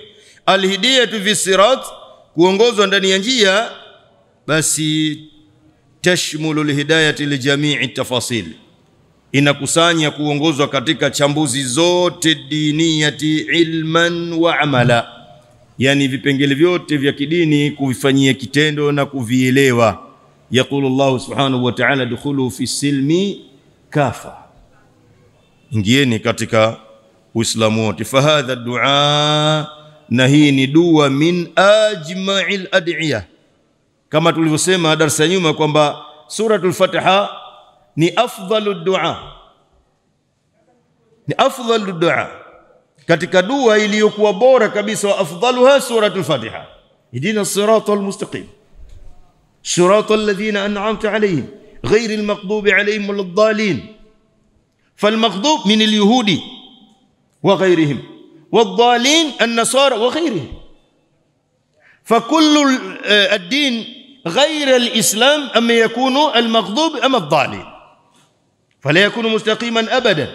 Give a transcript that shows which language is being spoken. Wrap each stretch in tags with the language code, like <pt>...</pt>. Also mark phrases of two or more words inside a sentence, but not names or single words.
<ar>الهداية في الصراط,</ar> <sw>kuongozwa ndani ya njia, basi</sw> <ar>تشمل الهداية لجميع التفاصيل,</ar> <sw>inakusanya kuongozwa katika chambuzi zote</sw> <ar>الدينية علما وعملا,</ar> <sw>yani vipengele vyote vya kidini kuvifanyia kitendo na kuvielewa.</sw> <ar>يقول الله سبحانه وتعالى ادخلوا في السلم كافة,</ar> <sw>ingieni katika Uislamu wote.</sw> <ar>فهذا دعاء,</ar> <sw>na hii ni dua</sw> <ar>من أجمع الأدعية,</ar> <sw>kama tulivyosema darasa nyuma kwamba suratul Fatiha ni</sw> <ar>أفضل دعاء,</ar> <sw>ni</sw> <ar>أفضل دعاء,</ar> <sw>katika dua iliyokuwa bora kabisa,</sw> <ar>وأفضلها سورة الفاتحة. اهدنا الصراط المستقيم صراط الذين أنعمت عليهم غير المغضوب عليهم ولا الضالين. فالمغضوب من اليهود وغيرهم، والضالين النصارى وغيرهم. فكل الدين غير الإسلام أما يكون المغضوب أما الضالين، فلا يكون مستقيما أبدا.</ar>